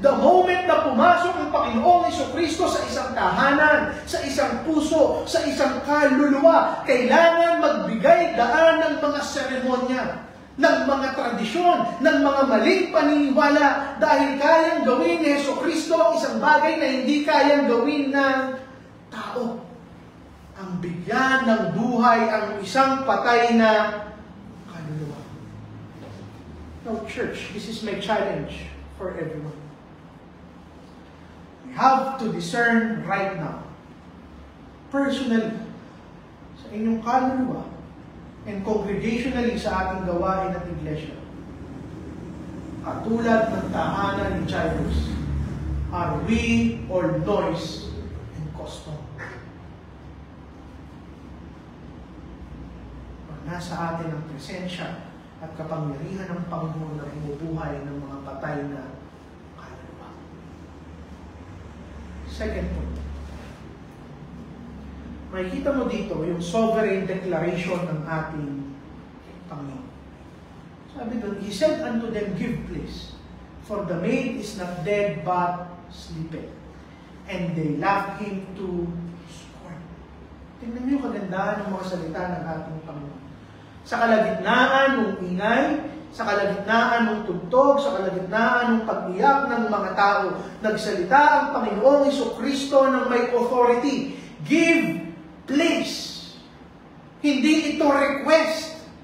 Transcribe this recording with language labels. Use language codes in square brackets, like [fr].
[en] The moment [tl] na pumasok ang Panginoong Hesukristo sa isang tahanan, sa isang puso, sa isang kaluluwa, kailangan magbigay daan ng mga seremonya, ng mga tradisyon, ng mga maling paniniwala, dahil kayang gawin ni Hesukristo ang isang bagay na hindi kayang gawin ng tao. Ang bigyan ng buhay ang isang patay na kaluluwa. [en] Now, church, this is my challenge for everyone. We have to discern right now, personally, [tl] sa inyong kaluluwa, [en] and congregationally [tl] sa ating gawain at iglesia. Katulad ng tahanan ni Jairus, [en] are we or noise and custom? [tl] nasa atin ang presensya at kapangyarihan ng Panginoon na bumubuhay ng mga patay na kaluluwa. [en] Second point. [tl] Makikita mo dito yung sovereign declaration ng ating Panginoon. Sabi doon, [en] He said unto them, give place, for the maid is not dead but sleepeth. And they laughed him to scorn. [tl] Tingnan niyo kagandahan ng mga salita ng ating Panginoon. Sa kalagitnaan ng ingay, sa kalagitnaan ng tugtog, sa kalagitnaan ng pag-iyak ng mga tao, nagsalita ang Panginoong Jesucristo ng may authority. [en] Give place. [tl] Hindi ito request.